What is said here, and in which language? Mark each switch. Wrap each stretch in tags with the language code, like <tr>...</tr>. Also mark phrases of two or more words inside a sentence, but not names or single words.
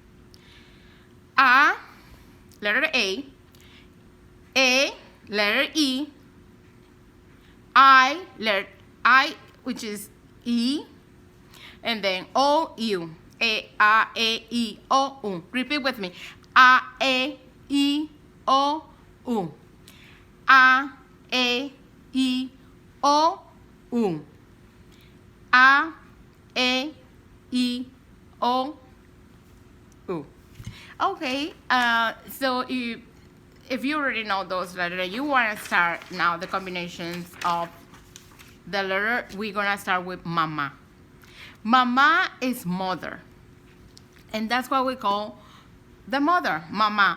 <en>A, letter A, letter E, letter I, which is E, and then O, U. E, O, U. Repeat with me. E, O, U. E, O, U. E, O, U. Okay, so if you already know those letters, you want to start now the combinations of the letter. We're going to start with mama. Mama is mother. And that's what we call the mother, mama.</en>